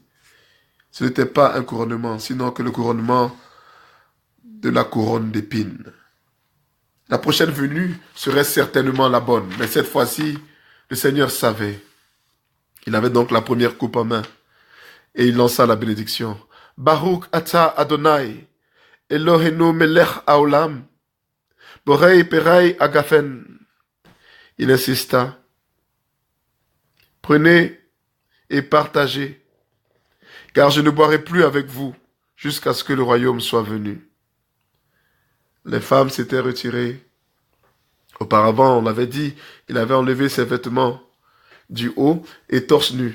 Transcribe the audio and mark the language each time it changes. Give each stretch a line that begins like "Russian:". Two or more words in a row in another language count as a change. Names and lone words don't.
French: Ce n'était pas un couronnement, sinon que le couronnement de la couronne d'épines. La prochaine venue serait certainement la bonne, mais cette fois-ci, le Seigneur savait. Il avait donc la première coupe en main, et il lança la bénédiction.
Hebrew: ברוך אתה אדוני, אלוהינו מלך העולם, בורא פרי הגפן.
French: Il insista. Prenez et partagez, car je ne boirai plus avec vous jusqu'à ce que le royaume soit venu. Les femmes s'étaient retirées. Auparavant, on l'avait dit, il avait enlevé ses vêtements du haut et torse nu.